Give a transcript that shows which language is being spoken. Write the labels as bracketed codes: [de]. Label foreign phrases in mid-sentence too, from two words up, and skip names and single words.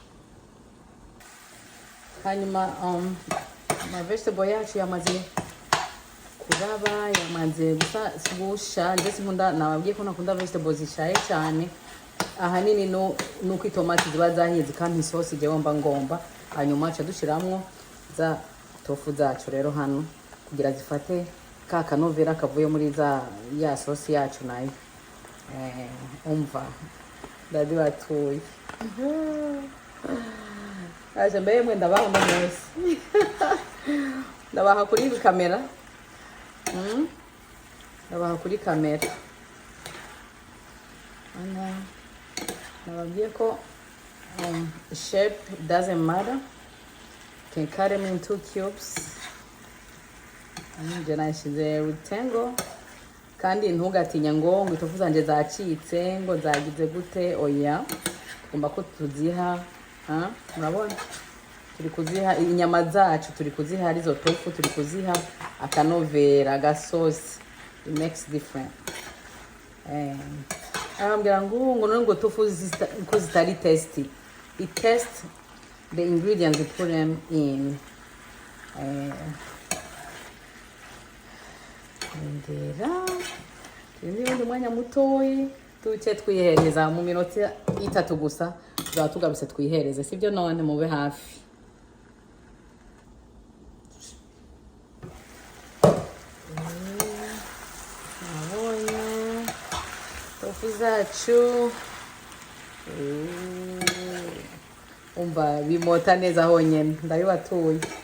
[rn] hanyuma ama vegetable yacu yamaze kuraba yamaze gusha ndetse nkunda nababwiye ko nakunda vegetables zishaye cyane ahanini nuko itomati ziba zahiye zikampa isosi je womba ngomba hanyuma aca dushiramwo za tofu zacu rero hano kugira zifate ka kanovera kavuye muri ya sosi yacu nayo umva ndadi batuye aje mbe mwe ndabaha mwese ndabaha kuri kamera ndabaha kuri kamera ana nababwiye ko [en] shape doesn't matter can cut them in 2 cubes [rn] nje nashize rectangle kandi ntugatinya ngo itofu zanje zacitse ngo zagize gute oya tugomba ko tuziha murabona turi kuziha inyama zacu turi kuziha arizo tofu turi kuziha akanovera gasosi [en] it makes different [rn] ambira ngo tofu ko zitari tasty [en] it test the ingredients you put them in [rn] ndera undi mwanya mutoyi tuce twihereza mu minota 3 gusa tuzaba tugarutse twihereze sibyo none mube hafi tofu zacu umva bimota neza honyene ndabibatuye